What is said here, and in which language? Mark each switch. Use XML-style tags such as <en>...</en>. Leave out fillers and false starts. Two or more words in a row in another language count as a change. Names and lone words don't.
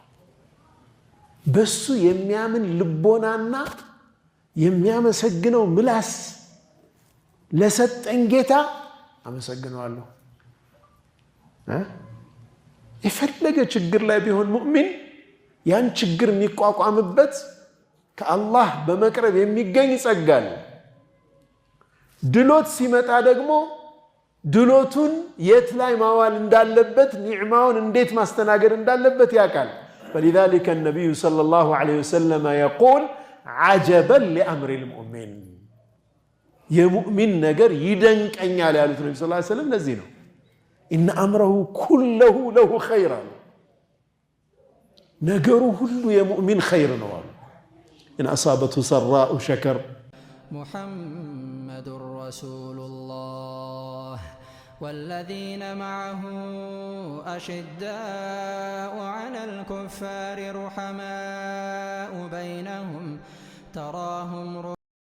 <am>በሱ የሚያምን ልቦናና የሚያመሰግነው ምላስ ለሰጠኝ ጌታ አመሰግነዋለሁ። የፈለገ ችግር ላይ ቢሆን ሙእሚን ያን ችግር የሚቋቋምበት ከአላህ በመቅረብ የሚገኝ ጸጋል። ድሎት ሲመጣ ደግሞ ድሎቱን የት ላይ ማዋል እንዳለበት ኒዕማውን እንዴት ማስተናገድ እንዳለበት ያውቃል።</am> <ar>فلذلك النبي صلى الله عليه وسلم يقول عجبا لأمر المؤمن</ar> <am>የሙእሚን ነገር ይደንቀኛል ያሉት ነብዩ</am> <ar>صلى الله عليه وسلم</ar> <am>ለዚህ ነው</am> <ar>إن أمره كله له خير</ar> <am>ነገሩ ሁሉ የሙእሚን ኸይር ነው አሉ።</am> <ar>إن أصابته سراء شكر محمد رسول الله والذين معه أشداء على الكفار رحماء بينهم تراهم</ar>